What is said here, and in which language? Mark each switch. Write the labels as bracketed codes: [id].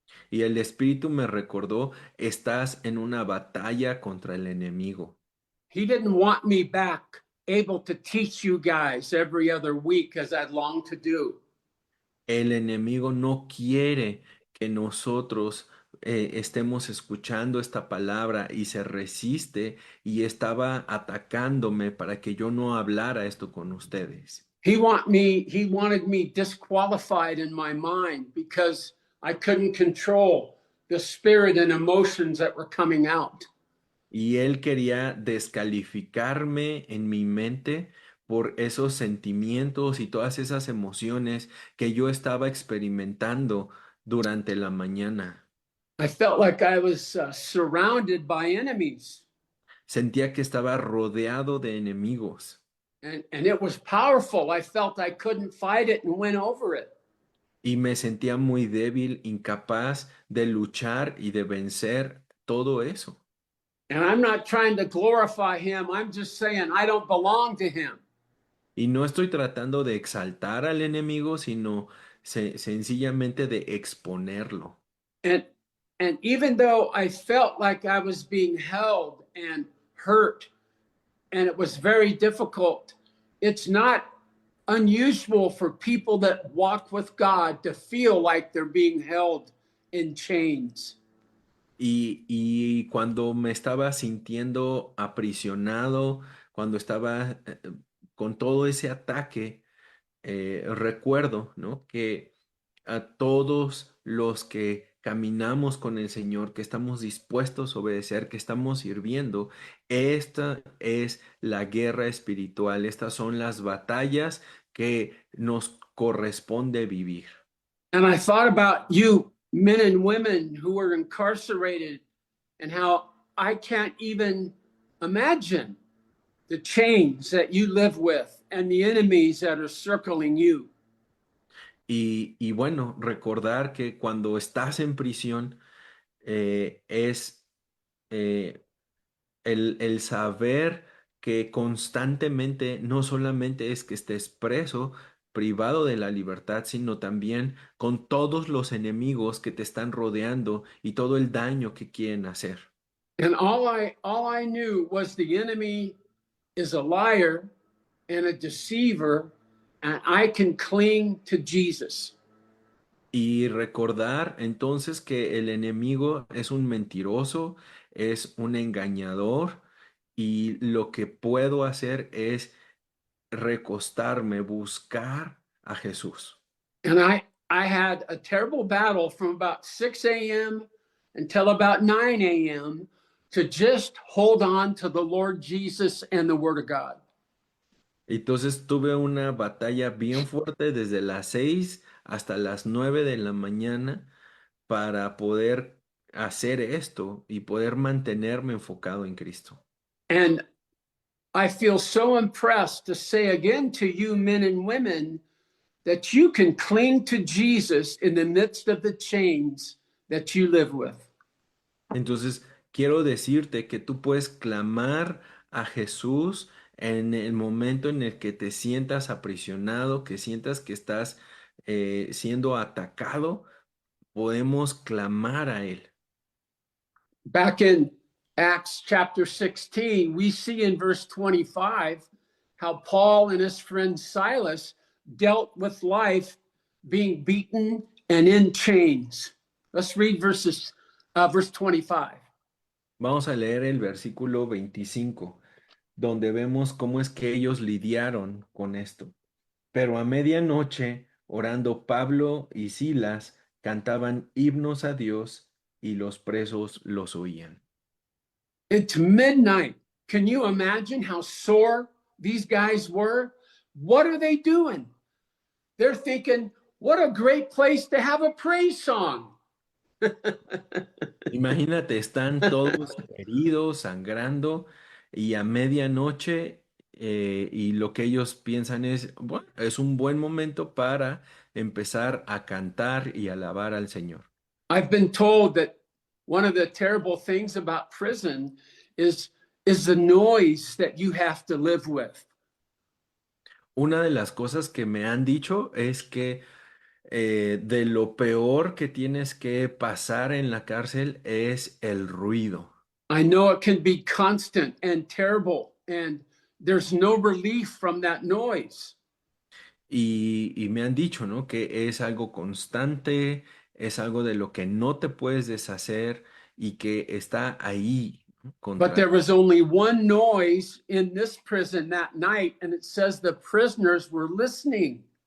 [es] Y el Espíritu me recordó, estás en una batalla contra el enemigo. [en] He didn't want me back able to teach you guys every other week as I'd long to do. [es] El enemigo no quiere que nosotros estemos escuchando esta palabra y se resiste y estaba atacándome para que yo no hablara esto con ustedes. [en] He wanted me disqualified in my mind because I couldn't control the spirit and emotions that were coming out. [es] Y él quería descalificarme en mi mente por esos sentimientos y todas esas emociones que yo estaba experimentando durante la mañana. [en] I felt like I was surrounded by enemies, [es] Sentía que estaba rodeado de enemigos [en] and it was powerful. I felt I couldn't fight it and win over it. [es] y me sentía muy débil, incapaz de luchar y de vencer todo eso. [en] And I'm not trying to glorify him. I'm just saying I don't belong to him. [es] Y no estoy tratando de exaltar al enemigo, sino sencillamente de exponerlo. [en] And and even though I felt like I was being held and hurt and it was very difficult, it's not unusual for people that walk with God to feel like they're being held in chains. [es] Y cuando me estaba sintiendo aprisionado, cuando estaba con todo ese ataque, recuerdo, ¿no? Que a todos los que caminamos con el Señor, que estamos dispuestos a obedecer, que estamos sirviendo, esta es la guerra espiritual, estas son las batallas que nos corresponde vivir. [en] And I thought about you men and women who are incarcerated and how I can't even imagine the chains that you live with and the enemies that are circling you. [es] Y bueno, recordar que cuando estás en prisión es eh, el saber que constantemente no solamente es que estés preso, privado de la libertad, sino también con todos los enemigos que te están rodeando y todo el daño que quieren hacer. [en] And all I knew was the enemy is a liar and a deceiver, and I can cling to Jesus. [es] Y recordar entonces que el enemigo es un mentiroso, es un engañador y lo que puedo hacer es recostarme, buscar a Jesús. [en] And I had a terrible battle from about 6 a.m. until about 9 a.m. to just hold on to the Lord Jesus and the Word of God. [es] Entonces tuve una batalla bien fuerte desde las 6 hasta las 9 de la mañana para poder hacer esto y poder mantenerme enfocado en Cristo. [en] And I feel so impressed to say again to you, men and women, that you can cling to Jesus in the midst of the chains that you live with. [es] Entonces, quiero decirte que tú puedes clamar a Jesús en el momento en el que te sientas aprisionado, que sientas que estás siendo atacado, podemos clamar a Él. [en] Back in Acts chapter 16, we see in verse 25 how Paul and his friend Silas dealt with life being beaten and in chains. Let's read verse 25. [es] Vamos a leer el versículo 25, donde vemos cómo es que ellos lidiaron con esto. Pero a medianoche, orando Pablo y Silas, cantaban himnos a Dios y los presos los oían. [en] It's midnight. Can you imagine how sore these guys were? What are they doing? They're thinking, what a great place to have a praise song. [es] Imagínate, están todos heridos, sangrando, y a medianoche y lo que ellos piensan es, bueno, es un buen momento para empezar a cantar y alabar al Señor. [en] I've been told that one of the terrible things about prison is is the noise that you have to live with. [es] Una de las cosas que me han dicho es que de lo peor que tienes que pasar en la cárcel es el ruido. [en] I know it can be constant and terrible, and there's no relief from that noise. [es] Y me han dicho, ¿no? Que es algo constante, es algo de lo que no te puedes deshacer y que está ahí, ¿no? [en] But [es] Contra. [en] there was only one noise in this prison that night, and it says the prisoners were listening.